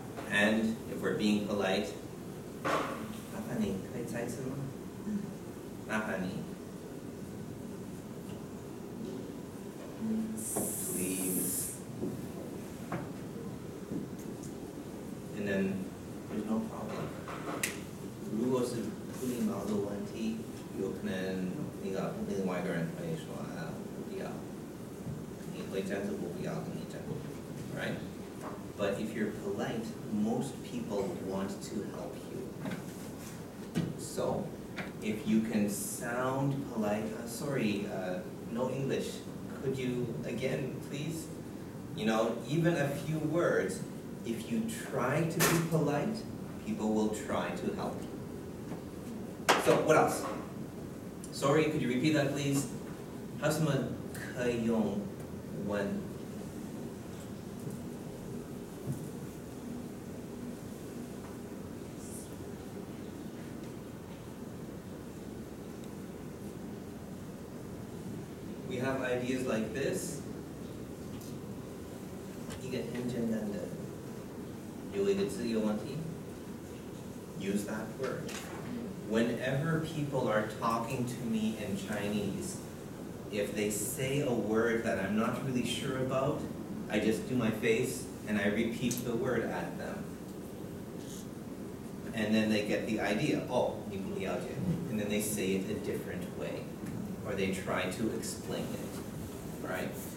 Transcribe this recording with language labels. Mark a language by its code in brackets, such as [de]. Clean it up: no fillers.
[en] And if we're being polite, [zh] 麻烦你可以再次吗？麻烦你。 [en] Please. And then there's no problem. [zh] 如果是不礼貌的问题，有可能另外一个人会说不要，你会这样子，我不要跟你这样，right? [en] But if you're polite, most people want to help you. So, if you can sound polite, sorry, no English. Could you, again, please? Even a few words, if you try to be polite, people will try to help you. So, what else? Sorry, could you repeat that, please? [zh] 还有什么可以用when？ [en] We have ideas like this. [zh] 一个很简单的，有一个字有问题 [en] use that word. Whenever people are talking to me in Chinese, if they say a word that I'm not really sure about, I just do my face and I repeat the word at them. And then they get the idea, oh, [zh] 你不了解, [en] and then they say it a different way, or they try to explain it, right?